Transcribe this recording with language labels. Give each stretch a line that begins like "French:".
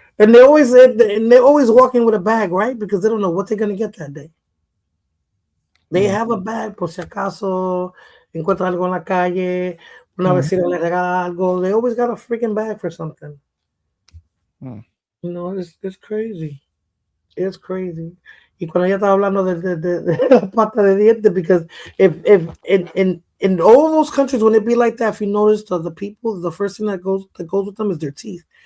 English: And they're always walking with a bag, right? Because they don't know what they're gonna get that day. They have a bag
Spanish: por si acaso encuentran algo en la calle, una vecina le regala algo.
English: They always got a freaking bag for something. You know, it's crazy. It's crazy.
Spanish: Y cuando ella estaba hablando de la pata de diente,
English: because if in all those countries, when it be like that, if you notice the people, the first thing that goes with them is their teeth.